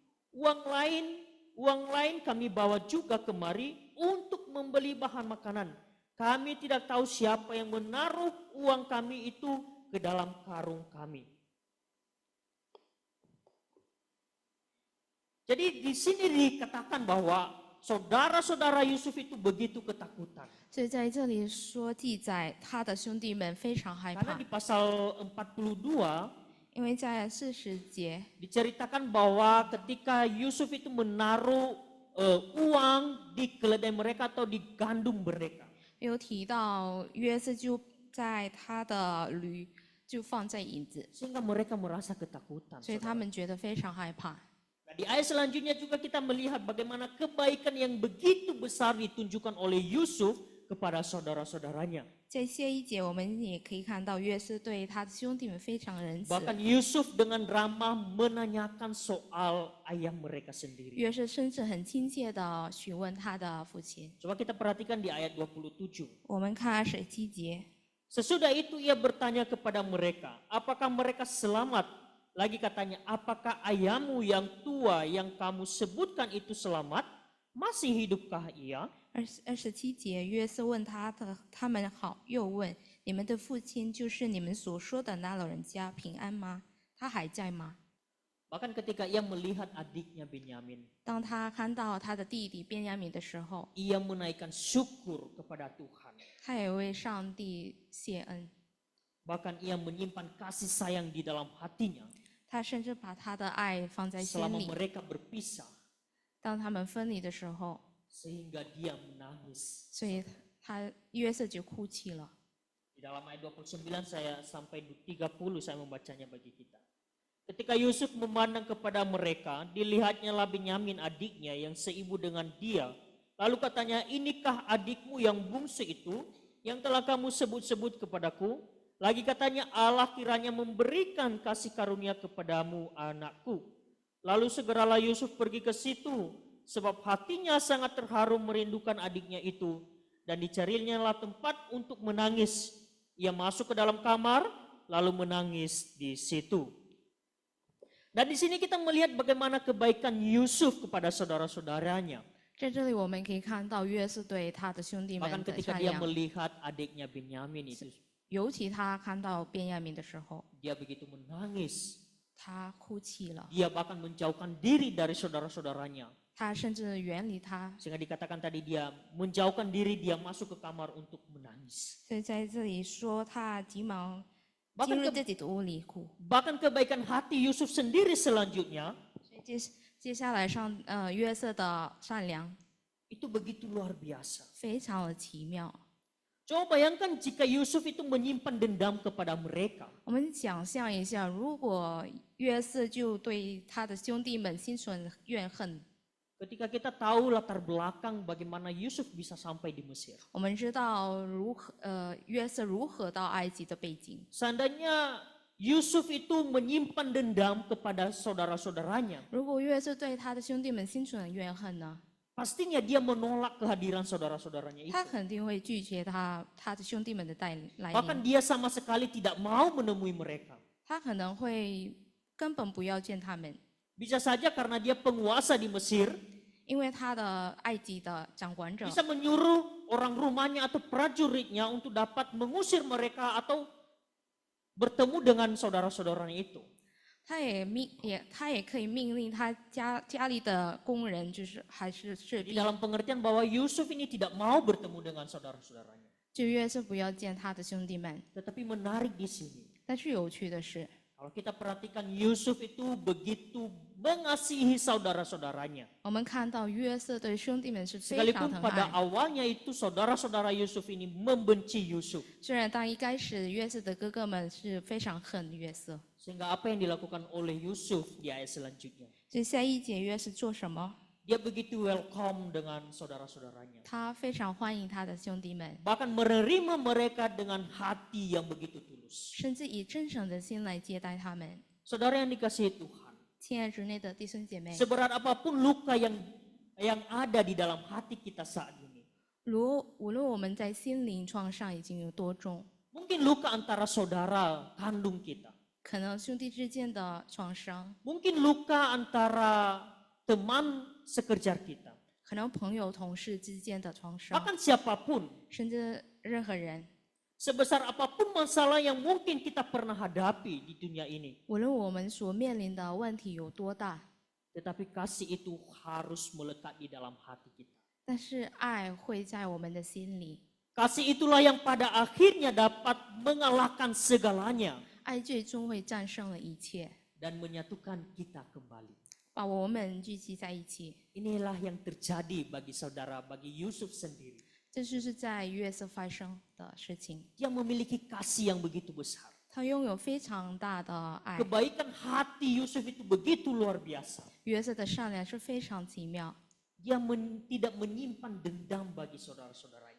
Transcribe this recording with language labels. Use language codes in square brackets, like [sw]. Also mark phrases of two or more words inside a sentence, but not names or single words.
[id] Uang lain kami bawa juga kemari untuk membeli bahan makanan. Kami tidak tahu siapa yang menaruh uang kami itu ke dalam karung kami. Jadi di sini dikatakan bahwa saudara-saudara Yusuf itu begitu ketakutan. [zh] 所以在这里说记载他的兄弟们非常害 [id] Karena [zh] 怕 [id] di， pasal 42 [zh] 因为在40节 [id] diceritakan bahwa ketika Yusuf itu menaruh uang di keledai mereka atau di gandum mereka. [zh] 有提到约瑟就在他的驴就放在银子， [id] Sehingga mereka merasa ketakutan. [zh] 所以他们觉得非常害怕。 [id] Nah, di ayat selanjutnya juga kita melihat bagaimana kebaikan yang begitu besar ditunjukkan oleh Yusuf kepada saudara-saudaranya. [zh] 在下一节，我们也可以看到约瑟对他的兄弟们非常仁慈。 [id] Bahkan Yusuf dengan ramah menanyakan soal ayah mereka sendiri. [zh] 约瑟甚至很亲切地询问他的父亲。 [id] Coba kita perhatikan di ayat 27. [zh] 我们看27节， [id] Sesudah itu ia bertanya kepada mereka, apakah mereka selamat? Lagi katanya, apakah ayahmu yang tua yang kamu sebutkan itu selamat? Masih hidupkah ia? [zh] 27 节，约瑟问他们好，又问你们的父亲就是你们所说的那老人家平安吗？他还在吗？ [id] Bahkan ketika ia melihat adiknya Benyamin, [zh] 当他看到他的弟弟便雅悯的时候， [id] ia menaikkan syukur kepada Tuhan. [zh] 他也为上帝谢恩， [id] Bahkan ia menyimpan kasih sayang di dalam hatinya [zh] 他甚至把他的爱放在心 [id] selama [zh] 里。 [id] mereka berpisah [zh] 当他们分离的时候， [id] sehingga dia menangis. [zh] 所以约瑟就哭泣了。 [id] Di dalam ayat 29 saya sampai 30 saya membacanya bagi kita. Ketika Yusuf memandang kepada mereka, dilihatnyalah Benyamin adiknya yang seibu dengan dia. Lalu katanya, inikah adikmu yang bungsu itu yang telah kamu sebut-sebut kepadaku? Lagi katanya, Allah kiranya memberikan kasih karunia kepadamu anakku. Lalu segeralah Yusuf pergi ke situ, sebab hatinya sangat terharu merindukan adiknya itu. Dan dicarinyalah tempat untuk menangis. Ia masuk ke dalam kamar, lalu menangis di situ. Dan di sini kita melihat bagaimana kebaikan Yusuf kepada saudara-saudaranya. [zh] 在这里我们可以看到约瑟对他的兄弟 [id] Bahkan [zh] 们的 [id] ketika [zh] 善 [id] dia [zh] 良， [id] melihat adiknya Benyamin itu, [zh] 尤其他看到便雅悯的时候， [id] dia begitu menangis. [zh] 他哭泣了， [id] Dia bahkan menjauhkan diri dari saudara-saudaranya. [zh] 他甚至远离他。 [id] Sehingga dikatakan tadi dia menjauhkan diri, dia masuk ke kamar untuk menangis. [zh] 所以在这里说他急忙 [id] Bahkan [zh] 进入自己的屋里哭。 [id] Bahkan kebaikan hati Yusuf sendiri selanjutnya [zh] 所以接下来约瑟的善良 [id] itu begitu luar biasa. [zh] 非常的奇妙。 [id] Coba bayangkan jika Yusuf itu menyimpan dendam kepada mereka. [zh] 我们想象一下，如果约瑟就对他的兄弟们心存怨恨， [id] Ketika kita tahu latar belakang bagaimana Yusuf bisa sampai di Mesir. [zh] 我们知道约瑟如何到埃及的背景。 [id] Seandainya Yusuf itu menyimpan dendam kepada saudara-saudaranya, [zh] 如果约瑟对他的兄弟们心存怨恨呢， [id] pastinya dia menolak kehadiran saudara-saudaranya itu. [zh] 他肯定会拒绝他的兄弟们的来 [id] Bahkan [zh] 临， [id] dia sama sekali tidak mau menemui mereka. [zh] 他可能会根本不要见他们， [id] Bisa saja karena dia penguasa di Mesir, [zh] 因为他的埃及的掌管者 [id] bisa menyuruh orang rumahnya atau prajuritnya untuk dapat mengusir mereka atau bertemu dengan saudara-saudaranya itu. [zh] 他也可以命令他家里的工人，就是还是士 [id] Di [zh] 兵， [id] dalam pengertian bahwa Yusuf ini tidak mau bertemu dengan saudara-saudaranya. [zh] 就约瑟不要见他的兄弟们。 [id] Tetapi menarik di sini, [zh] 但是有趣的是， [id] kalau kita perhatikan Yusuf itu begitu mengasihi saudara-saudaranya. [zh] 我们看到约瑟对兄弟们是非常 [id] Sekalipun [zh] 疼 [id] pada [zh] 爱。 [id] awalnya itu saudara-saudara Yusuf ini membenci Yusuf. [zh] 虽然当一开始约瑟的哥哥们是非常恨约瑟， [id] Sehingga apa yang dilakukan oleh Yusuf di ayat selanjutnya? [zh] 所以下一节约瑟做什么？ [id] Dia begitu welcome dengan saudara-saudaranya. [zh] 他非常欢迎他的兄弟们， [id] Bahkan menerima mereka dengan hati yang begitu tulus. [zh] 甚至以真诚的心来接待他们。 [id] Saudara yang dikasihi Tuhan, [zh] 亲爱主内的弟兄姐妹， [id] seberat apapun luka yang ada di dalam hati kita saat ini, [zh] 无论我们在心灵创伤已经有多重， [id] mungkin luka antara saudara kandung kita, [zh] 可能兄弟之间的创伤， [id] mungkin luka antara teman sekerja kita, [zh] 可能朋友、同事之间的创伤， [id] bahkan siapapun, [zh] 甚至任何人， [id] sebesar apapun masalah yang mungkin kita pernah hadapi di dunia ini, [zh] 无论我们所面临的问题有多大， [id] tetapi kasih itu harus melekat di dalam hati kita. [zh] 但是爱会在我们的心里， [id] Kasih itulah yang pada akhirnya dapat mengalahkan segalanya [zh] 爱最终会战胜了一切， [id] dan menyatukan kita kembali. [zh] 把我们聚集在一起。 [id] Inilah yang terjadi bagi saudara, bagi Yusuf sendiri. [zh] 这就是在约瑟发生的事情。 [id] Dia memiliki kasih yang begitu besar. [zh] 他拥有非常大的爱， [id] Kebaikan hati Yusuf itu begitu luar biasa. [zh] 约瑟的善良是非常奇妙。 [id] Dia tidak menyimpan dendam bagi saudara-saudaranya.